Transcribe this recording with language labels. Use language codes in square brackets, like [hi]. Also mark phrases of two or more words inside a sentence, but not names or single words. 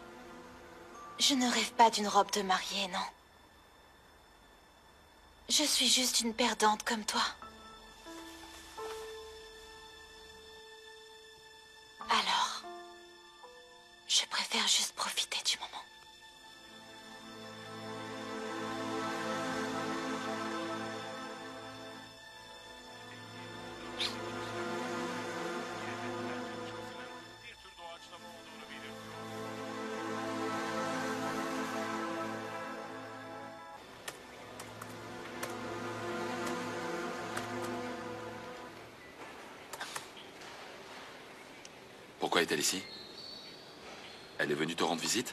[fr] Je ne rêve pas d'une robe de mariée, non. Je suis juste une perdante comme toi. Alors, je préfère juste profiter du moment. [tr] Bir tür doğaçlama olduğunu belirtiyor. [fr] Pourquoi est-elle ici? Elle est venue te rendre visite?